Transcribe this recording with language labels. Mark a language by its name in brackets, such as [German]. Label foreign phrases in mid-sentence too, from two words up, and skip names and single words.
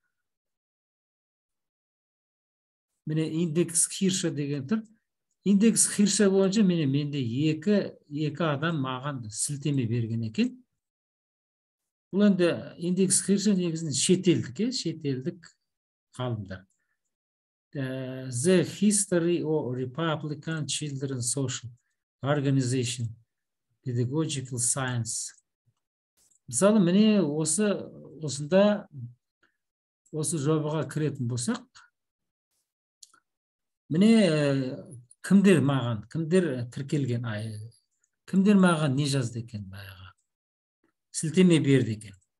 [Kazakh] Міне индекс Хирша деген тұр. Индекс Хирша бойынша менде екі адам маған сілтеме берген екен. Бұл енді индекс Хирша негізінен шетелдік ғалымдар. [English] The History of Republican Children's Social Organization, Pedagogical Science. [Kazakh] Мысалы, міне осында осы жобаға кіретін болсақ, міне кімдер тіркелген, кімдер маған не жазды екен баяғы, сілтеме берді екен.